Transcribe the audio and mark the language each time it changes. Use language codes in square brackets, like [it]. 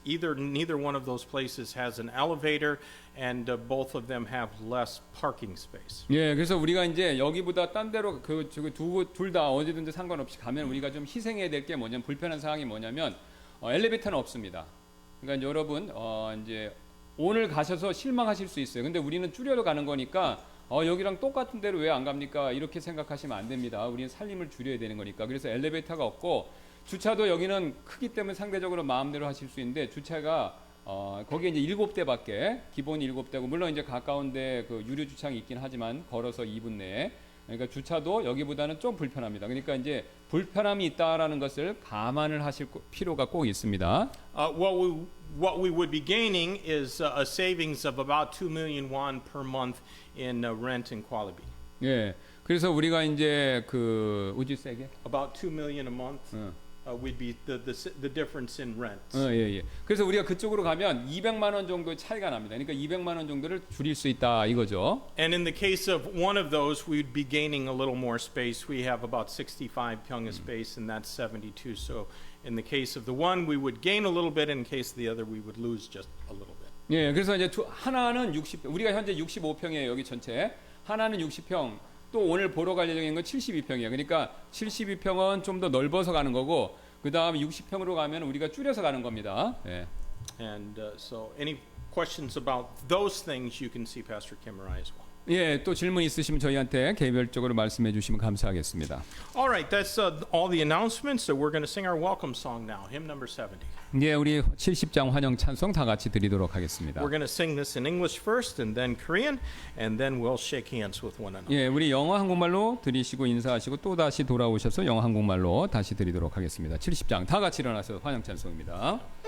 [en] Neither one of those places has an elevator, and both of them have less parking space. [ko] 예, 그래서 우리가 이제 여기보다 딴 데로 둘 다 어디든지 상관없이 가면 우리가 좀 희생해야 될 게 뭐냐면 불편한 상황이 뭐냐면 엘리베이터는 없습니다. 그러니까 이제 여러분 이제 오늘 가셔서 실망하실 수 있어요. 근데 우리는 줄여서 가는 거니까 여기랑 똑같은 데로 왜 안 갑니까? 이렇게 생각하시면 안 됩니다. 우리는 살림을 줄여야 되는 거니까. 그래서 엘리베이터가 없고 주차도 여기는 크기 때문에 상대적으로 마음대로 하실 수 있는데 주차가 거기에 이제 7대밖에 기본이 7대고 물론 이제 가까운데 그 유료 주차장이 있긴 하지만 걸어서 2분 내에 그러니까 주차도 여기보다는 좀 불편합니다. 그러니까 이제 불편함이 있다라는 것을 감안을 하실 필요가 꼭 있습니다. [en] What we would be gaining is a savings of about 2 million won per month in rent in Kwalabi. [ko] 예, 그래서 우리가 이제 그 [en] would you say again? About 2 million a month would be the difference in rent. [ko] 예. 그래서 우리가 그쪽으로 가면 200만 원 정도의 차이가 납니다. 그러니까 200만 원 정도를 줄일 수 있다 이거죠. [en] And in the case of one of those, we'd be gaining a little more space. We have about 65 평의 space, and that's 72. So in the case of the one, we would gain a little bit. In the case of the other, we would lose just a little bit. [ko] 예, 그래서 이제 하나는 60, 우리가 현재 65평이에요 여기 전체. 하나는 60평. 또 오늘 보러 갈 예정인 건 72평이에요. 그러니까 72평은 좀 더 넓어서 가는 거고 그 다음에 60평으로 가면 우리가 줄여서 가는 겁니다. 예. [en] And so any questions about those things, you can see Pastor Kim or I as well. [ko] 예, 또 질문 있으시면 저희한테 개별적으로 말씀해 주시면 감사하겠습니다. [en] All right, that's all the announcements. So we're going to sing our welcome song now, hymn number 70. [ko] 예, 우리 70장 환영 찬송 다 같이 드리도록 하겠습니다. [en] We're going to sing this in English first and then Korean, and then we'll shake hands with one another. [ko] 예, 우리 영어 한국말로 드리시고 인사하시고 또 다시 돌아오셔서 영어 한국말로 다시 드리도록 하겠습니다. 70장 다 같이 일어나서 환영 찬송입니다.